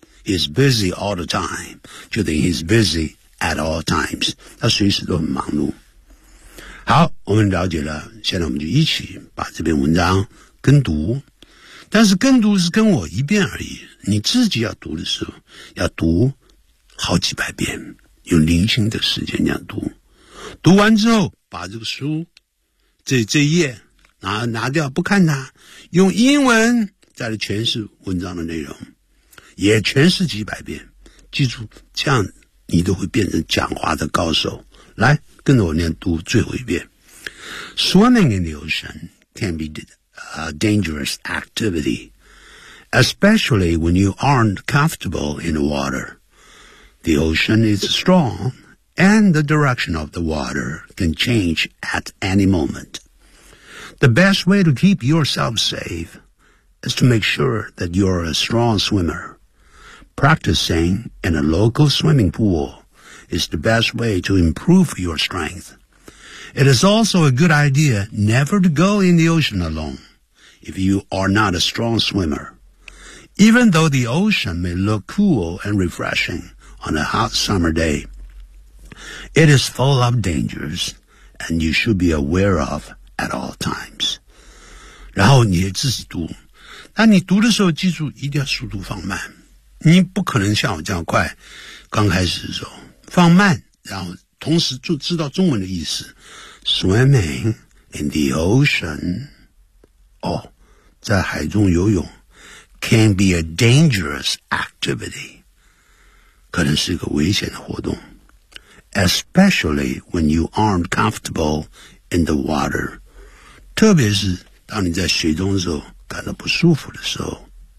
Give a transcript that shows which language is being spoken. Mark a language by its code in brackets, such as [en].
[en] He's busy all the time， [zh] 就等于 [en] he's busy。 At all times， [zh] 他随时都很忙碌。好，我们了解了，现在我们就一起把这篇文章跟读。但是跟读是跟我一遍而已，你自己要读的时候要读好几百遍，用零星的时间这样读。读完之后把这个书这页 拿掉不看它，用英文再来诠释文章的内容，也诠释几百遍，记住这样你都会变成讲话的高手。来，跟着我念读最后一遍。 [en] Swimming in the ocean can be a dangerous activity, especially when you aren't comfortable in the water. The ocean is strong, and the direction of the water can change at any moment. The best way to keep yourself safe is to make sure that you're a strong swimmer. Practicing in a local swimming pool is the best way to improve your strength. It is also a good idea never to go in the ocean alone if you are not a strong swimmer. Even though the ocean may look cool and refreshing on a hot summer day, it is full of dangers and you should be aware of at all times. [zh] 然后你也自己读，那你读的时候记住一定要速度放慢，你不可能像我这样快，刚开始的时候放慢，然后同时就知道中文的意思。 [en] Swimming in the ocean， [zh] 哦，在海中游泳 ， [en] can be a dangerous activity， [zh] 可能是一个危险的活动 ， [en] especially when you aren't comfortable in the water， [zh] 特别是当你在水中的时候感到不舒服的时候。